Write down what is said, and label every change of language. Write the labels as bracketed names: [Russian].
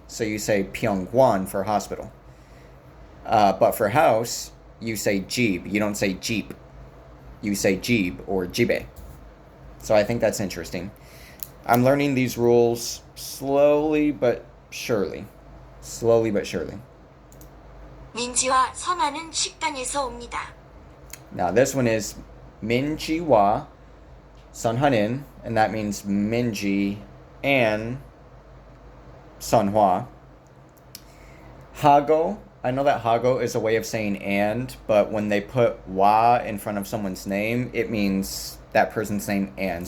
[English] So you say Pyongwon for hospital. But for house, you say Jeeb. You don't say Jeep. You say Jeeb or Jibe. So I think that's interesting. I'm learning these rules slowly but surely. Slowly but surely. [Korean] 민지와 선아는 식당에서 옵니다. [English] Now this one is Minjiwa Sunhanin, and that means Minji and Sunhwa. Hago, I know that Hago is a way of saying and, but when they put wa in front of someone's name, it means that person's name and.